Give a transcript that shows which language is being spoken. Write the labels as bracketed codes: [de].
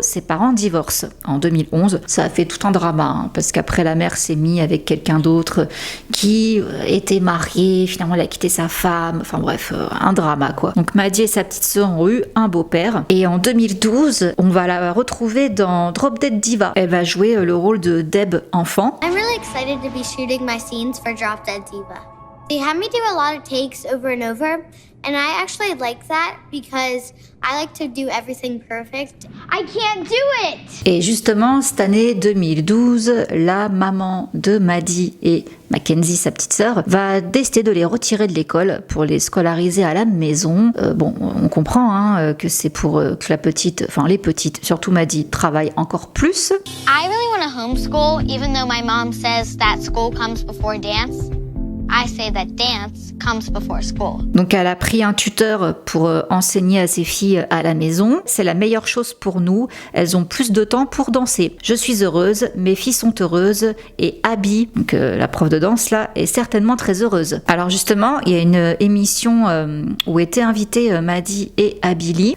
[fr] Ses parents divorcent en 2011. Ça a fait tout un drama, parce qu'après, la mère s'est mise avec quelqu'un d'autre qui était marié. Finalement, elle a quitté sa femme. Enfin bref, un drama, quoi. Donc, Maddie et sa petite sœur ont eu un beau-père. Et en 2012, on va la retrouver dans Drop Dead Diva. Elle va jouer le rôle de Deb enfant. [en] I'm really excited to be shooting my scenes for Drop Dead Diva. They have me do a lot of takes over and over, and I actually like that because I like to do everything perfect. I can't do it! [fr] Et justement, cette année 2012, la maman de Maddie et Mackenzie, sa petite sœur, va décider de les retirer de l'école pour les scolariser à la maison. Bon, on comprend que c'est pour que la petite, enfin les petites, surtout Maddie, travaillent encore plus. [en] I really want to homeschool, even though my mom says that school comes before dance. I say that dance comes before school. [fr] Donc elle a pris un tuteur pour enseigner à ses filles à la maison. C'est la meilleure chose pour nous. Elles ont plus de temps pour danser. Je suis heureuse, mes filles sont heureuses et Abby, donc la prof de danse là, est certainement très heureuse. Alors justement, il y a une émission où étaient invitées Maddie et Abby Lee.